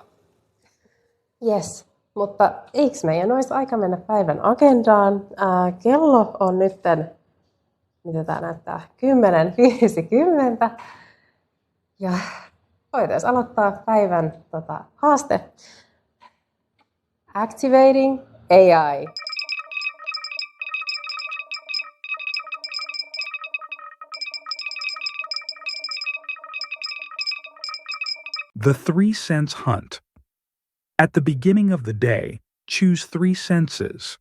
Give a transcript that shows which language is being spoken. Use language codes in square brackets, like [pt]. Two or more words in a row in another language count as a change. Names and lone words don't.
[fi] Yes, mutta eikö meidän olisi aika mennä päivän agendaan? Kello on nyt, mitä tämä näyttää, 10.50 ja voitaisiin aloittaa päivän haaste. [en] Activating AI. The 3 Sense Hunt. At the beginning of the day, choose 3 senses.